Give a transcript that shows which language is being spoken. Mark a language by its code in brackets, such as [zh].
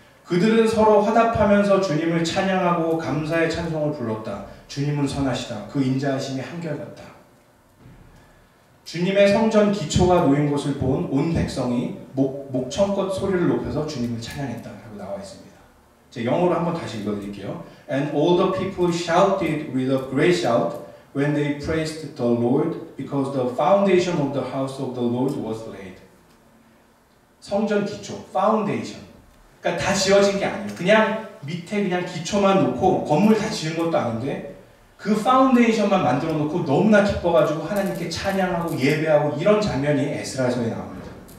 [ko] 그들은 서로 화답하면서 주님을 찬양하고 감사의 찬송을 불렀다. 주님은 선하시다. 그 인자하심이 한결같다. 주님의 성전 기초가 놓인 것을 본 온 백성이 목청껏 소리를 높여서 주님을 찬양했다. 라고 나와 있습니다. 제가 영어로 한번 다시 읽어드릴게요. [en] And all the people shouted with a great shout when they praised the Lord because the foundation of the house of the Lord was laid. [ko] 성전 기초, foundation. 그러니까 다 지어진 게 아니에요. 그냥 밑에 그냥 기초만 놓고 건물 다 지은 것도 아닌데 그 파운데이션만 만들어 놓고 너무나 기뻐가지고 하나님께 찬양하고 예배하고 이런 장면이 에스라서에 나옵니다.